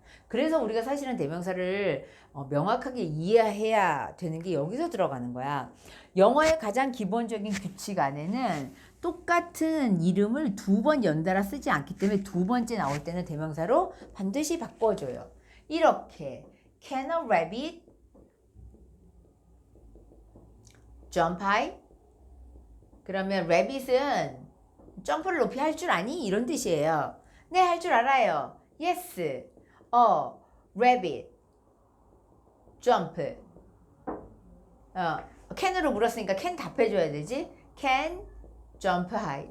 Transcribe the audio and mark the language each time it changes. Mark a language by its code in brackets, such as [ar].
[ko] 그래서 우리가 사실은 대명사를 명확하게 이해해야 되는 게 여기서 들어가는 거야. 영어의 가장 기본적인 규칙 안에는 똑같은 이름을 두 번 연달아 쓰지 않기 때문에 두 번째 나올 때는 대명사로 반드시 바꿔줘요. [en] 이렇게 Can a rabbit jump high? [ko] 그러면 rabbit은 점프를 높이 할 줄 아니? 이런 뜻이에요. 네, 할 줄 알아요. [en] Yes, a rabbit jump. [ko] can으로 물었으니까 can 답해줘야 되지. [en] Can jump high.